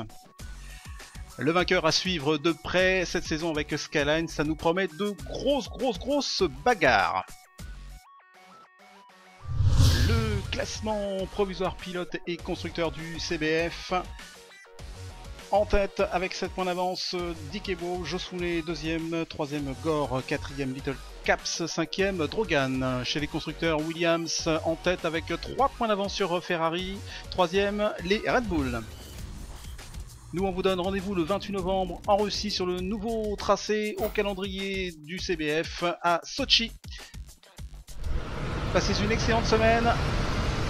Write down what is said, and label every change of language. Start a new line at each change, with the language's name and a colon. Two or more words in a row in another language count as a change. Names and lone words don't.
French: Le vainqueur à suivre de près cette saison avec Skyline, ça nous promet de grosses bagarres. Le classement provisoire pilote et constructeur du CBF. En tête avec 7 points d'avance, Dikewo, Jossoulé 2e, 3e Gore, 4e Little Caps, 5e Drogan. Chez les constructeurs, Williams en tête avec 3 points d'avance sur Ferrari, 3e les Red Bull. Nous on vous donne rendez-vous le 28 novembre en Russie sur le nouveau tracé au calendrier du CBF à Sochi. Passez une excellente semaine.